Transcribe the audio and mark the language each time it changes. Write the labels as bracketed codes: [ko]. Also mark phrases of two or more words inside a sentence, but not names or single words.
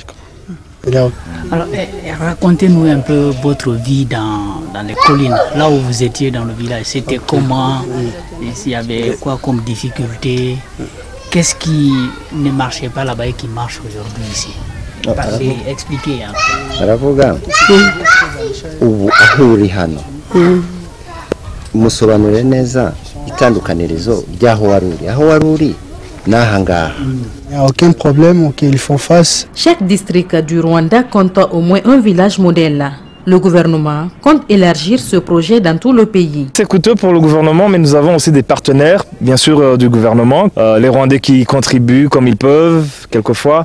[fr] Alors, racontez-nous un peu votre vie dans les collines, là où vous étiez dans le village. C'était comment? S'il y avait quoi comme difficulté? Qu'est-ce qui ne marchait pas là-bas et qui marche aujourd'hui ici? Parlez, expliquez un peu. [rw] musobanurire neza itandukanirizo ry'aho waruri n'ahangaha. [fr] Il n'y a aucun problème auquel font face. Chaque district du Rwanda compte au moins un village modèle. Le gouvernement compte élargir ce projet dans tout le pays. C'est coûteux pour le gouvernement, mais nous avons aussi des partenaires, bien sûr, du gouvernement. Les Rwandais qui contribuent comme ils peuvent, quelquefois.